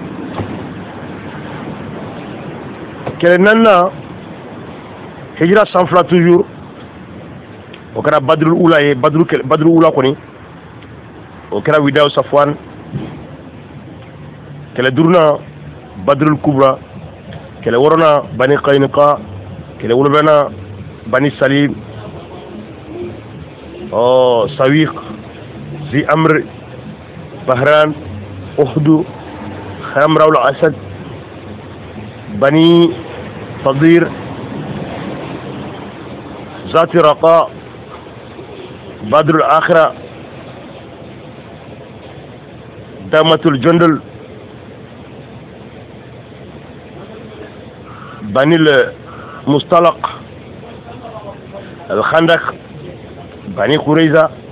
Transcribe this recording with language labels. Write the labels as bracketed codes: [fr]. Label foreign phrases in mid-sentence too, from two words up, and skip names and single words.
[bm] kɛlɛ naaninan hijira san 2 toujours o kɛra badrul ula ye badrul ula kɔni o kɛra widaw safwan kɛlɛ duurunan badrul kubra kɛlɛ wɔɔrɔnan bani qaynuqa kɛlɛ wolonfilanan bani salim sawiq zi amr bahran uhud khamraul asad bani sadir ذات رقاء بدر الآخرة دامة الجندل بني المصطلق الخندق بني قريظة